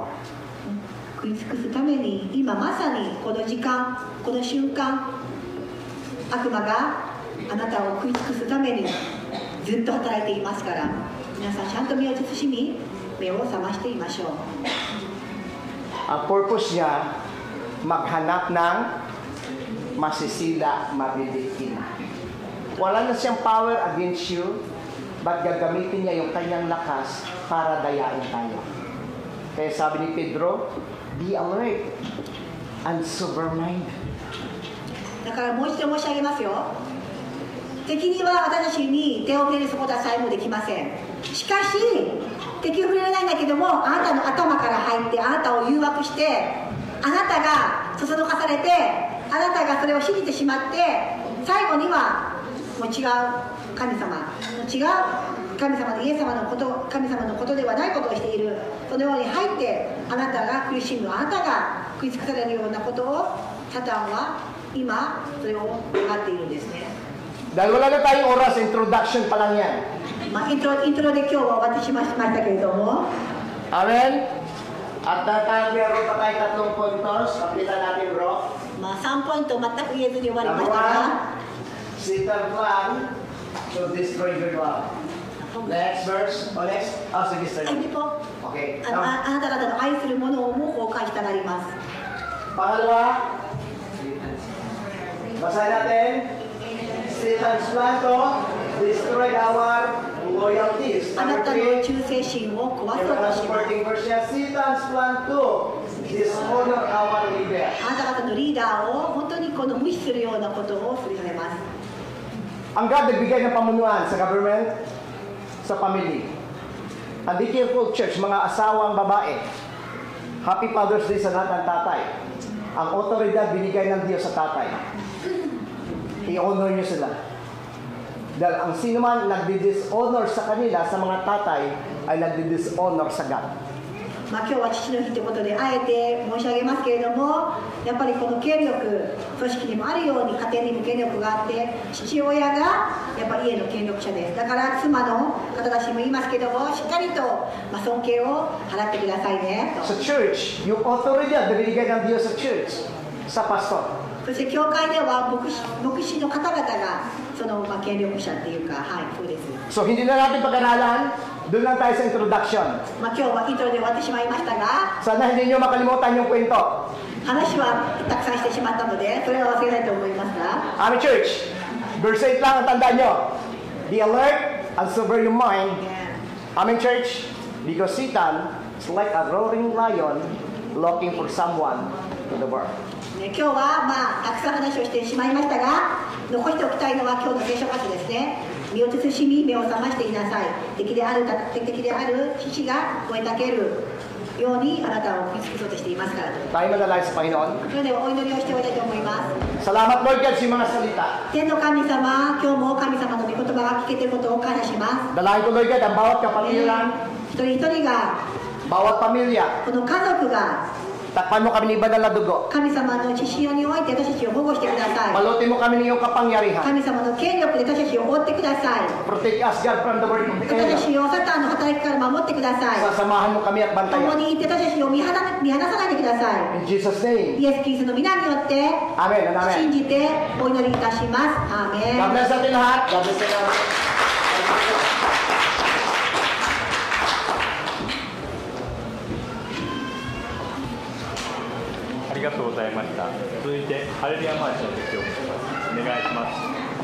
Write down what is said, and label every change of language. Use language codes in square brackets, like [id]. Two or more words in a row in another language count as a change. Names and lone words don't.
[ja] 食い尽くすために今まさにこの時間、この瞬間、悪魔があなたを食い尽くすためにずっと働いていますから、皆さんちゃんと身を慎み目を覚ましていましょう。 [tl] Ang purpose niya, maghanap ng masisila, mabibiktima. Wala na siyang [en] power against you, [tl] but gagamitin niya yung kanyang lakas para dayain tayo. Kaya sabi ni Pedro, [en] be alert and sober-minded. [ja] だからもう一度申し上げますよ。敵には私たちに手を触れることはさえもできません。しかし敵を触れられないんだけども、あなたの頭から入ってあなたを誘惑して、あなたがそそのかされて、あなたがそれを信じてしまって、最後にはもう違う神様、違う神様でイエス様のこと、神様のことではないことをしている、そのように入ってあなたが苦しむ、あなたが食い尽くされるようなことをサタンは今それを願っているんですね。 [tl] Dahil wala na tayong oras, introduction pa lang yan. [ja] イントロで今日はお渡ししましたけれども、 [tl] Amen? At meron pa tayo 3 puntos. Kapitan natin, bro. [ja] 3 ポイント全く言えずに終わりま [en] Number [ja] したが [en] 1, Satan plan to destroy your love. Next verse. Next. [tl] Sige, sir. hindi po [en] Okay. [ja] あなた方の愛するものをも崩壊したなります [tl] Pangalawa, basahin natin. [en] Satan's plan to destroy our loyalties. [ja] あな [en] Number [ja] たの [en] 3, [ja] 忠誠心を壊そう [tl] yung [ja] と [tl] mga [ja] します [en] supporting verse niya, Satan's plan to dishonor our leader. [ja] あなた方のリーダーを本当にこの無視するようなことをするされます [tl] Ang God nagbigay ng pamunuan sa government, sa family. Ang Be Careful Church, mga asawang babae. [en] Happy Father's Day [tl] sa lahat ng tatay. Ang otoridad binigay ng Diyos sa tatay. I-honor niyo sila. Dahil ang sino man nagdi-dishonor sa kanila, sa mga tatay, ay nagdi-dishonor sa God. [ja] 今日は父の日ということであえて申し上げますけれどもやっぱりこの権力組織にもあるように家庭にも権力があって父親がやっぱり家の権力者ですだから妻の方たちも言いますけどもしっかりと、尊敬を払ってくださいねと [tl] Sa church, yung otoridad na binigay ng Diyos sa church, sa pastor. [ja] そして教会では牧師の方々がその、権力者っていうかはいそうです [tl] So, hindi na natin pag-aralan. Doon lang tayo sa introduction. [ja] 今日はイントロで終わってしまいましたが [tl] Sana hindi nyo makalimutan yung kwento. [ja] 話はたくさんしてしまったのでそれは忘れないと思いますが [en] Amen, church. [tl] Verse 8 lang ang tandaan nyo. [en] Be alert and sober your mind. Amen, church. Because Satan is like a roaring lion looking for someone to devour. [ja] 今日はたくさん話をしてしまいましたが残しておきたいのは今日の聖書箇所ですね身を慎み目を覚ましていなさい敵である獅子が吠えたけるようにあなたを見つけそうとしていますから [tl] Tayo manalangin sa Panginoon. [ja] それではお祈りをしておきたいと思います [tl] Salamat, Lord God, sa mga salita. [ja] 天の神様今日も神様の御言葉が聞けていることを感謝します [tl] Dalahin ko, Lord God, ang bawat kapatiran, [ja] 一人一人が [tl] bawat pamilya. [ja] この家族が [tl] Takpan mo kami ni banal na dugo. [ja] 神様の血潮において私たちを保護してください [tl] Balutin mo kami ng iyong kapangyarihan. [ja] 神様の権力で私たちを覆ってください [en] Protect us, God, from the word of the [ja] 私た [en] enemy. [ja] ちをサタンの働きから守ってください [tl] Sasamahan mo kami at [ja] 共 [tl] bantayan. [ja] にいて私たちを見放さないでくださ [en] In Jesus' name. [ja] いイエス・キリストの皆によって [en] Amen and amen. [ja] 信じてお祈りいたしますアーメン [en] God bless [tl] natin lahat. [en] God bless [tl] natin lahat. [ja] ありがとうございました。続いてハレルヤマーチの説教をします。お願いします。